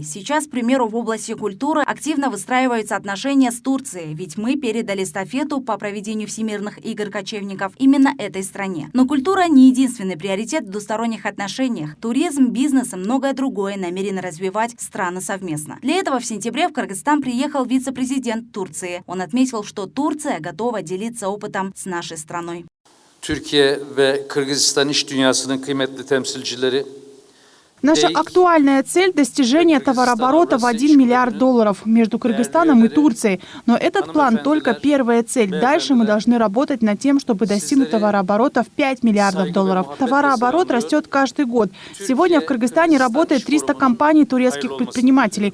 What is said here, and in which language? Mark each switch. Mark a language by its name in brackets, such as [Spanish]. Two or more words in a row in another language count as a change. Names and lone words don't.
[Russian] Сейчас, к примеру, в области культуры активно выстраиваются отношения с Турцией, ведь мы передали эстафету по проведению всемирных игр кочевников именно этой стране. Но культура не единственный приоритет в двусторонних отношениях. Туризм, бизнес и многое другое намерены развивать страны совместно. Для этого в сентябре в Кыргызстан приехал вице-президент Турции. Он отметил, что Турция готова делиться опытом с нашей страной. [Turkish] Türkiye ve Kırgızistan iş dünyasının kıymetli temsilcileri. [Russian] Наша актуальная цель – достижение товарооборота в $1 миллиард между Кыргызстаном и Турцией. Но этот план – только первая цель. Дальше мы должны работать над тем, чтобы достигнуть товарооборота в $5 миллиардов. Товарооборот растет каждый год. Сегодня в Кыргызстане работает 300 компаний турецких предпринимателей.